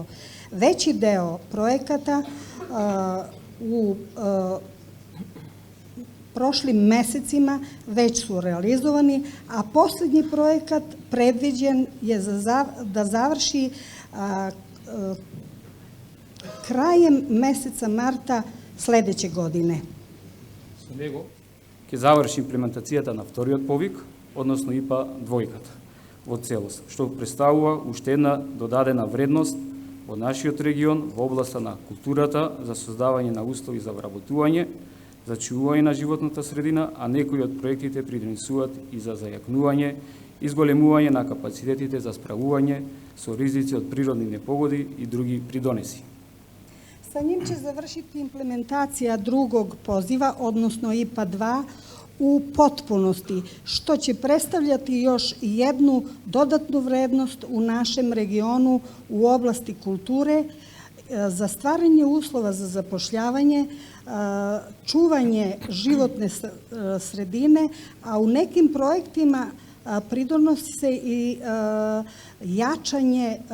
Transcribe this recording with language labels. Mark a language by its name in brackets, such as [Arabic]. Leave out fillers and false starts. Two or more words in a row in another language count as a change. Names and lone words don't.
[Serbian] Veći deo projekata u prošlim mesecima već su realizovani, a posljednji projekat predviđen je da završi krajem meseca marta sledeće godine. [Macedonian] Со него ќе заврши имплементацијата на вториот повик, односно ИПА двојката, во целост, што представува уште една додадена вредност во нашиот регион во областа на културата за создавање на услови за вработување, за чувување на животната средина, а некои од проектите придонесуваат и за зајакнување и зголемување на капацитетите за справување со ризици од природни непогоди и други придонеси. [Serbian] Sa njim će završiti implementacija drugog poziva, odnosno IPA 2, u potpunosti, što će predstavljati još jednu dodatnu vrednost u našem regionu u oblasti kulture, za stvaranje uslova za zapošljavanje, čuvanje životne sredine, a u nekim projektima pridonosi se i jačanje,